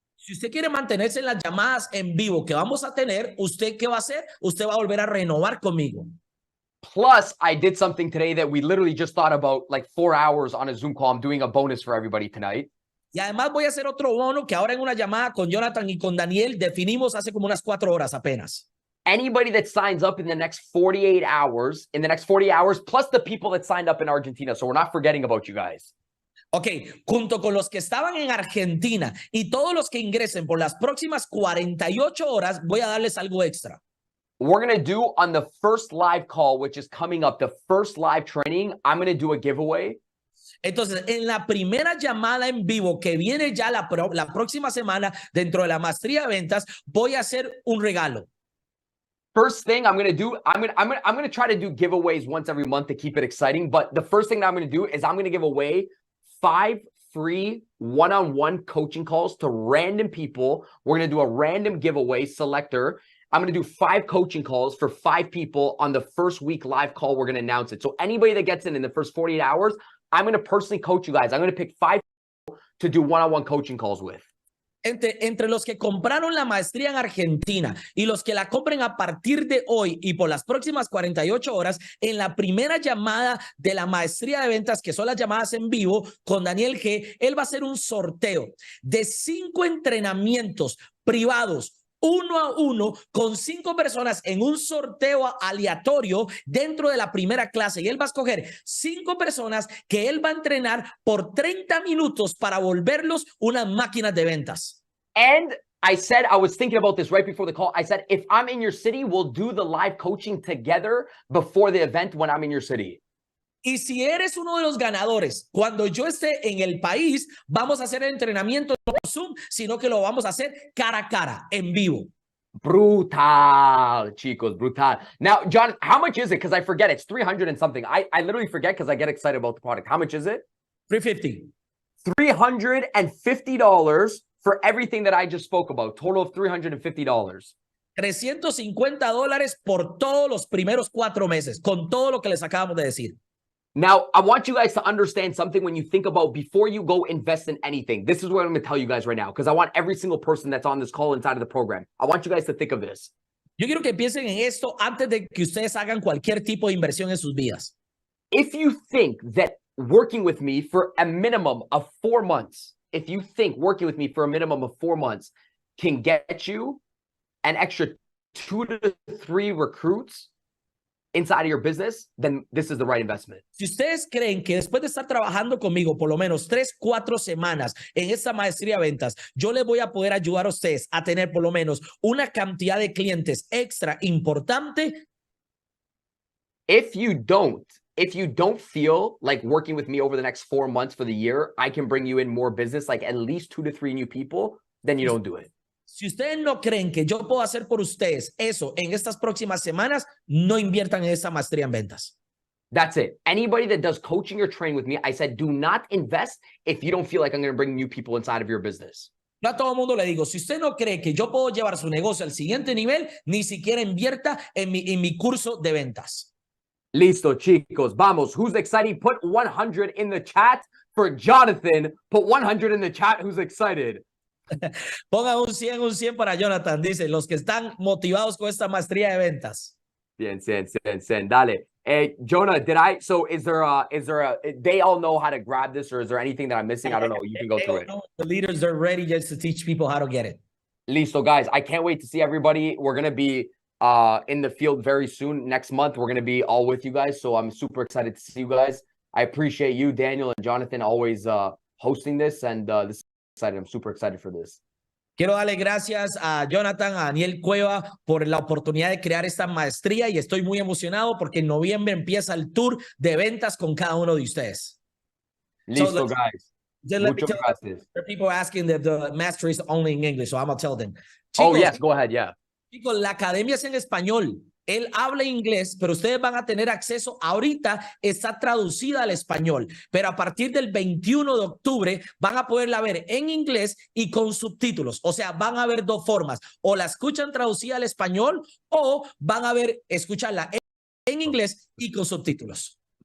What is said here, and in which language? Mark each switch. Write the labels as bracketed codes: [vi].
[es] Si usted quiere mantenerse en las llamadas en vivo que vamos a tener, ¿usted qué va a hacer? Usted va a volver a renovar conmigo. [en] Plus, I did something today that we literally just thought about like 4 hours on a Zoom call. I'm doing a bonus for everybody tonight. [es] Y además voy a hacer otro bono que ahora en una llamada con Jonathan y con Daniel definimos hace como unas 4 horas apenas. [en] Anybody that signs up in the next 48 hours, plus the people that signed up in Argentina. So we're not forgetting about you guys. [es] Ok, junto con los que estaban en Argentina y todos los que ingresen por las próximas 48 horas, voy a darles algo extra. [en] We're going to do on the first live call, which is coming up, the first live training, I'm going to do a giveaway. [es] Entonces, en la primera llamada en vivo que viene ya la próxima semana dentro de la maestría de ventas, voy a hacer un regalo. [en] First thing I'm going to do, I'm going to try to do giveaways once every month to keep it exciting. But the first thing that I'm going to do is I'm going to give away 5 free one-on-one coaching calls to random people. We're going to do a random giveaway selector. I'm going to do 5 coaching calls for 5 people on the first week live call. We're going to announce it. So anybody that gets in the first 48 hours, I'm going to personally coach you guys. I'm going to pick 5 people to do one-on-one coaching calls with. [es] Entre los que compraron la maestría en Argentina y los que la compren a partir de hoy y por las próximas 48 horas, en la primera llamada de la maestría de ventas, que son las llamadas en vivo con Daniel G, él va a hacer un sorteo de 5 entrenamientos privados, 1 a 1, con 5 personas en un sorteo aleatorio dentro de la primera clase. Y él va a escoger 5 personas que él va a entrenar por 30 minutos para volverlos unas máquinas de ventas. [en] And I said, I was thinking about this right before the call. I said, if I'm in your city, we'll do the live coaching together before the event when I'm in your city. [es] Y si eres uno de los ganadores, cuando yo esté en el país, vamos a hacer el entrenamiento no por Zoom, sino que lo vamos a hacer cara a cara, en vivo. Brutal, chicos, brutal. [en] Now, John, how much is it? Because I forget. It's 300 and something. I literally forget because I get excited about the product. How much is it? $350. $350 for everything that I just spoke about. Total of $350. [es] $350 por todos los primeros 4 meses, con todo lo que les acabamos de decir. [en] Now, I want you guys to understand something when you think about before you go invest in anything. This is what I'm going to tell you guys right now, because I want every single person that's on this call inside of the program. I want you guys to think of this. [es] Yo quiero que piensen en esto antes de que ustedes hagan cualquier tipo de inversión en sus vidas. [en] If you think that working with me for a minimum of 4 months, if you think working with me for a minimum of 4 months can get you an extra 2 to 3 recruits inside of your business, then this is the right investment. [es] Si ustedes creen que después de estar trabajando conmigo por lo menos 3, 4 semanas en esta maestría de ventas, yo les voy a poder ayudar a ustedes a tener por lo menos una cantidad de clientes extra importante. [en] If you don't feel like working with me over the next 4 months for the year, I can bring you in more business, like at least 2 to 3 new people, then you don't do it. [es] Si ustedes no creen que yo puedo hacer por ustedes eso en estas próximas semanas, no inviertan en esta maestría en ventas. [en] That's it. Anybody that does coaching or training with me, I said, do not invest if you don't feel like I'm going to bring new people inside of your business. [es] Yo a todo el mundo le digo, si usted no cree que yo puedo llevar su negocio al siguiente nivel, ni siquiera invierta en mi curso de ventas. Listo, chicos. Vamos. [en] Who's excited? Put 100 in the chat for Jonathan. Put 100 in the chat who's excited. [es] Ponga un 100 para Jonathan. Dice, los que están motivados con esta maestría de ventas. Bien, send. Dale. [en] Hey, Jonah, is there a, they all know how to grab this, or is there anything that I'm missing? I don't know. You can go through it. The leaders are ready just to teach people how to get it. [es] Listo, guys. [en] I can't wait to see everybody. We're going to be in the field very soon. Next month, we're going to be all with you guys. So I'm super excited to see you guys. I appreciate you, Daniel and Jonathan, always hosting this. And this is excited. I'm super excited for this. [es] Quiero darle gracias a Jonathan, a Daniel Cueva por la oportunidad de crear esta maestría y estoy muy emocionado porque en noviembre empieza el tour de ventas con cada uno de ustedes. Listo, guys. Muchas gracias. [en] There are people asking that the mastery is only in English, so I'm going to tell them. [es] Chicos, [en] oh, yes, go ahead, yeah. [es] Chicos, la academia es en español. Él habla inglés, pero ustedes van a tener acceso. Ahorita está traducida al español, pero a partir del 21 de octubre van a poderla ver en inglés y con subtítulos. O sea, van a ver dos formas. O la escuchan traducida al español o van a escucharla en inglés y con subtítulos.